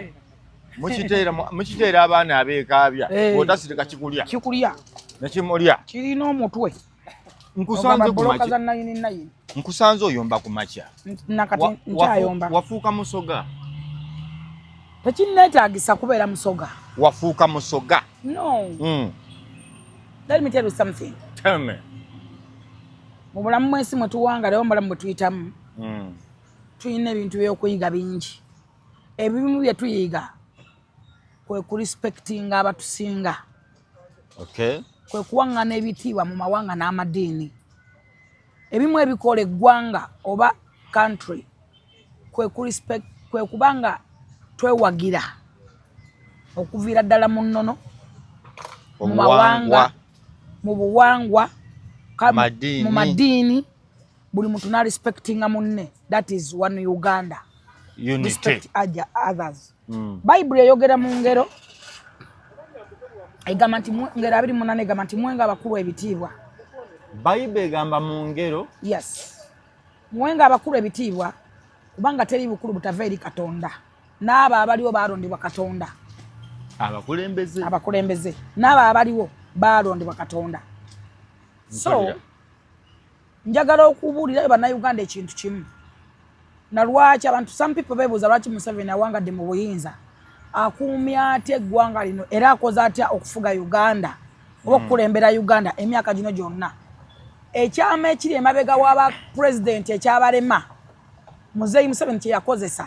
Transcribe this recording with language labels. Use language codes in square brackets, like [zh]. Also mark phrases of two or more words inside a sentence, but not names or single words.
[lg] Mukiteera abaana abeekaabya. Otasirika kikulya. Kikulya. Nekimulya. Kirina omutwe. Nkusanze ku makya. Nkusanze oyomba ku makya. Nakati nkyayomba. Wafuuka musoga. Tekinneetaagisa kubeera musoga. Wafuuka musoga. No. [en] Let me tell you something. Tell me. [lg] Mu bulamu mwesi mwe tuwangalayo mubulamu bwe tuyitamu. Tuyina ebintu by'okuyiga bingi. Ebimu bye tuyiga kwe kurespectinga abatusinga. Okay. Kwe kuwangana ebitiibwa mu mawanga n'amadiini. Ebimu ebikola eggwanga oba country kwe kubanga twewagira okuviira ddala mu nnono mu mawanga mu buwangwa mu madiini buli muntu na respectinga munne. [en] That is one Uganda. Unity. Respect others. [lg] Bible eyogera mu ngero egamba nti ngero 28 egamba nti mwenga abakulu ebitiibwa. Bible egamba mu ngero. Yes. Mwenga abakulu ebitiibwa kubanga teri bukulu butava eri Katonda. N'abo abaliwo baalondebwa Katonda. Abakulembeze. N'abo abaliwo baalondebwa Katonda. So njagala okubuulira bannayuganda ekintu kimu. Na lwaki abantu [en] some people [lg] beebuuza lwaki Museveni awangadde mu buyinza akuumya atya eggwanga lino era akoze atya okufuga Uganda oba okukulembera Uganda emyaka gino gyonna. Ekyama ekiri emabega w'aba president ekyabalema Muzeeyi Museveni kye yakozesa.